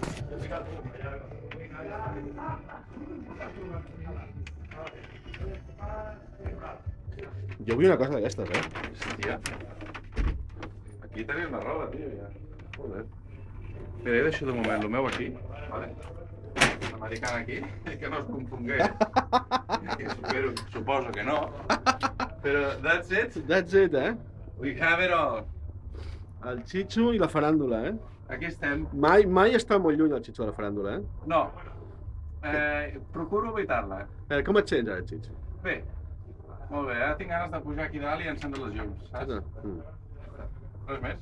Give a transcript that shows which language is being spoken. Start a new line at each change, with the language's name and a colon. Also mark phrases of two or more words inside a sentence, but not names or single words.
Catalan: Jo vull una cosa d'aquestes, Hòstia. Aquí tenim la roba, tio, ja. Joder. Mira, jo deixo de moment el meu aquí, vale? L'americana aquí, que no es confongués. Espero, suposo que no. Però
English: that's it. That's it, We have it all.
Catalan: El xitxo i la faràndula, Aquí estem. Mai està molt lluny el xitxo de la faràndula, No. Procuro evitar-la. Com et sents ara, xitxo? Bé. Molt bé, ara tinc ganes de pujar aquí dalt i encendre les llums, saps? Res més?